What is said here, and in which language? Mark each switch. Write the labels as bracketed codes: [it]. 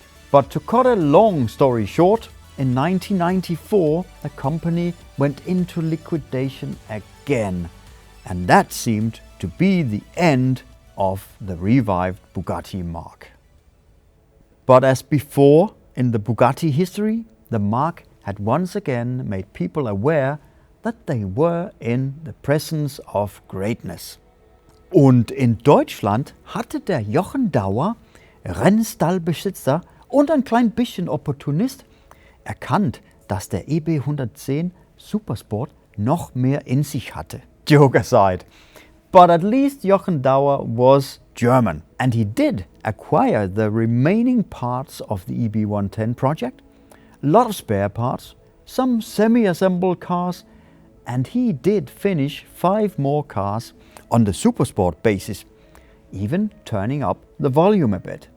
[en] But to cut a long story short, in 1994 the company went into liquidation again, and that seemed to be the end of the revived Bugatti marque. But as before in the Bugatti history, the marque had once again made people aware that they were in the presence of greatness. [de] Und in Deutschland hatte der Jochen Dauer, Rennstallbesitzer und ein klein bisschen Opportunist, erkannt, dass der EB110 Supersport noch mehr in sich hatte. [en] Joke aside. But at least Jochen Dauer was German, and he did acquire the remaining parts of the EB110 project, a lot of spare parts, some semi-assembled cars, and he did finish 5 more cars on the Supersport basis, even turning up the volume a bit.